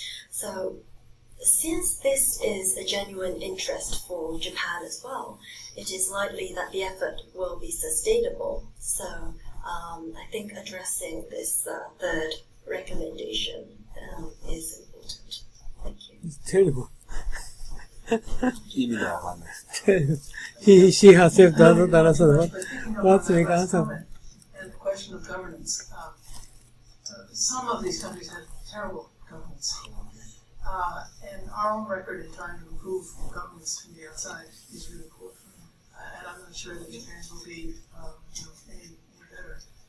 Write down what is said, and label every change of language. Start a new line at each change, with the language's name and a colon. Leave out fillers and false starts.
English: So since this is a genuine interest for Japan as well, it is likely that the effort will be sustainable. So I think addressing this third recommendation is important. Thank you. It's terrible.
Japanese: 意味がわかんないですね。
English: She herself doesn't understand what's the answer. And the question of governance. Some of these countries have terrible governance. And our own record in trying to improve governance from the outside is really poor. And I'm not sure that Japan's will be any better.